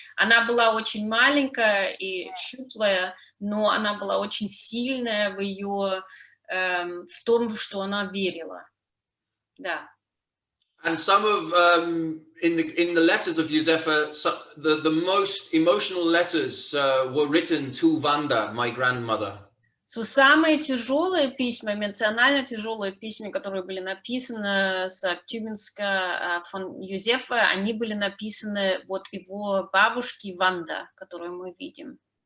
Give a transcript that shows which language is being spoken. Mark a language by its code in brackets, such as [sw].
[ru] Она была очень маленькая и щуплая, но она была очень сильная в том, что она верила. Да. [en] And some of in the letters of Юзефе, the most emotional letters were written to Wanda, my grandmother. [ru] Самые тяжелые письма, эмоционально тяжелые письма, которые были написаны с Актюбинска фон Юзефе, они были написаны его бабушке Ванда, которую мы видим.